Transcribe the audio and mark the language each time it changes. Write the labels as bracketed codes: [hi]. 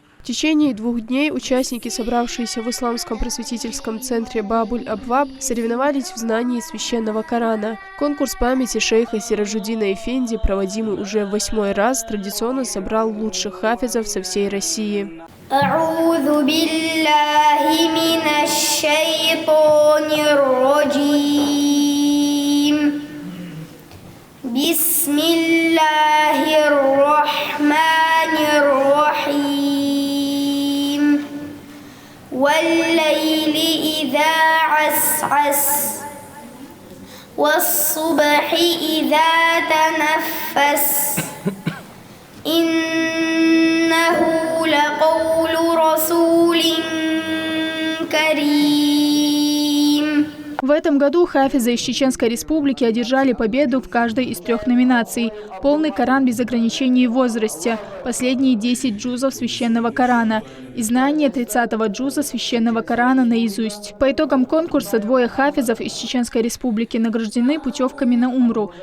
[ru] В течение 2 дней участники, собравшиеся в Исламском просветительском центре Бабуль-Абваб, соревновались в знании Священного Корана. Конкурс памяти шейха Сиражуддина Эфенди, проводимый уже в 8-й раз, традиционно собрал лучших хафизов со всей России. [ar] أعوذ بالله من الشيطان الرجيم بسم الله الرحمن الرحيم والليل إذا عسعس والصبح إذا تنفس إنه لقول رسول كريم. [ru] В этом году хафизы из Чеченской Республики одержали победу в каждой из 3 номинаций. Полный Коран без ограничений в возрасте, последние 10 джузов Священного Корана и знание 30-го джуза Священного Корана наизусть. По итогам конкурса 2 хафизов из Чеченской Республики награждены путевками на Умру.